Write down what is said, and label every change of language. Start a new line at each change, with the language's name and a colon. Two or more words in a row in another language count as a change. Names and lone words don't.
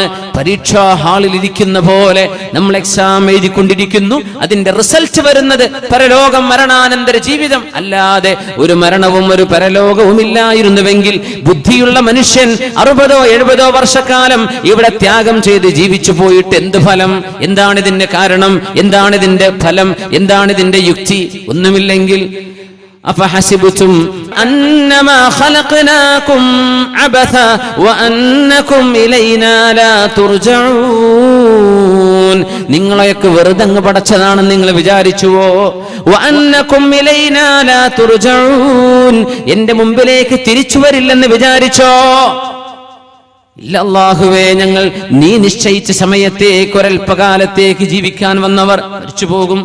Malayalam: പരീക്ഷാ ഹാളിൽ ഇരിക്കുന്ന പോലെ നമ്മൾ എക്സാം എഴുതിക്കൊണ്ടിരിക്കുന്നു, അതിന്റെ റിസൾട്ട് വരുന്നത് പരലോകം, മരണാനന്തര ജീവിതം. അല്ലാതെ ഒരു മരണവും ഒരു പരലോകവും ഇല്ലായിരുന്നുവെങ്കിൽ ബുദ്ധിയുള്ള മനുഷ്യൻ 60-70 വർഷക്കാലം ഇവിടെ ത്യാഗം ചെയ്ത് ജീവിച്ചു പോയിട്ട് എന്ത് ഫലം? എന്താണ് ഇതിന്റെ കാരണം? എന്താണ് ഇതിന്റെ ഫലം? എന്താണ് ഇതിന്റെ യുക്തി?
Arabic: ഒന്നുമില്ലെങ്കിൽ أفحسبتم أنما خلقناكم عبثا وأنكم إلينا لا ترجعون
Malayalam: നിങ്ങളെയൊക്കെ വെറുതെ അങ്ങ് പടച്ചതാണെന്ന് നിങ്ങൾ വിചാരിച്ചുവോ?
Arabic: وأنكم إلينا لا ترجعون,
Malayalam: എന്റെ മുമ്പിലേക്ക് തിരിച്ചു വരില്ലെന്ന് വിചാരിച്ചോ? ഇല്ല അല്ലാഹുവേ, ഞങ്ങൾ നീ നിശ്ചയിച്ച സമയത്തേക്ക് ഒരൽപ്പകാലത്തേക്ക് ജീവിക്കാൻ വന്നവർ മരിച്ചു പോകും.